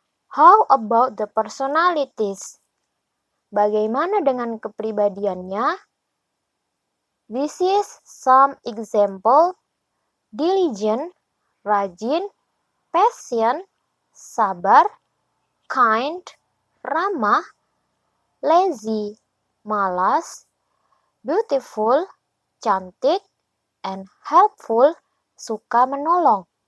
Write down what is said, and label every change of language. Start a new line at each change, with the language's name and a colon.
English: How about the personalities?
Indonesian: Bagaimana dengan kepribadiannya?
English: This is some example. Diligent,
Indonesian: rajin, patient, sabar, kind, ramah, lazy, malas, beautiful, cantik, and helpful, suka menolong.